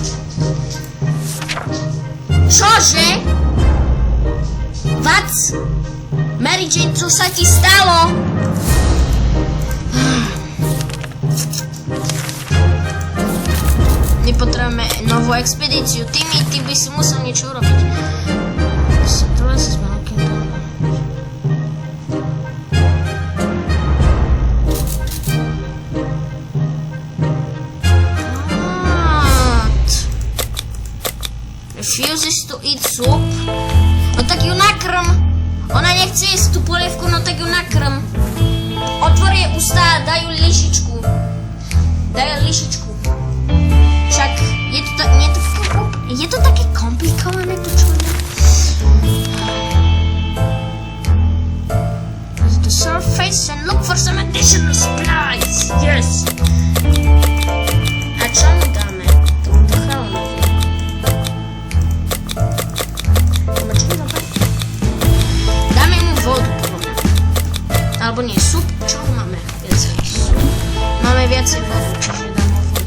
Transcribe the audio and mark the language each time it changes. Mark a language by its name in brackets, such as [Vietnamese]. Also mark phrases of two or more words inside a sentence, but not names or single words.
[Slovak] Čože? Vac? Mary Jane, čo sa ti stalo? My potrebujeme novú expedíciu. Timmy, ty by si musel niečo urobiť. [English] Refuses to eat soup? [Slovak] No tak ju nakrm. Ona nechce jesť tú polievku, no tak ju nakrm. Otvor jej ústa a daj ju lyžičku. Však je to také komplikované to čo je. [English] The surface and look for some additional supplies. Yes. [Slovak] A čo mu dáme? Tomuto chalanovi. Dáme mu vodu, podľa mňa. Alebo nie, sup. Čo máme? Viacej sup. Máme viacej vodu, čiže dáme vodu.